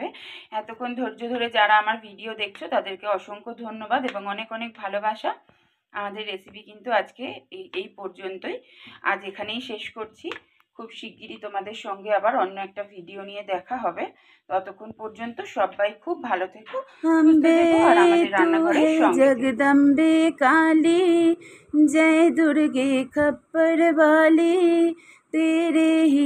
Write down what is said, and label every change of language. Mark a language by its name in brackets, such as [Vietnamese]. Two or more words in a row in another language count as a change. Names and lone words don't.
[Bangla] এতক্ষণ ধৈর্য ধরে যারা আমার ভিডিও দেখছো তাদেরকে অসংখ্য ধন্যবাদ এবং অনেক অনেক ভালোবাসা। আমাদের রেসিপি কিন্তু আজকে এই পর্যন্তই, আজ এখানেই শেষ করছি। খুব শিগগিরই তোমাদের সঙ্গে আবার অন্য একটা ভিডিও নিয়ে দেখা হবে। ততক্ষণ পর্যন্ত সবাই খুব ভালো থেকো, সুস্থ থেকো আর আমাদের রান্নাঘরের সঙ্গে থেকো। [Hindi] जगदम्बे काली जय दुर्गे खप्पर वाली तेरे ही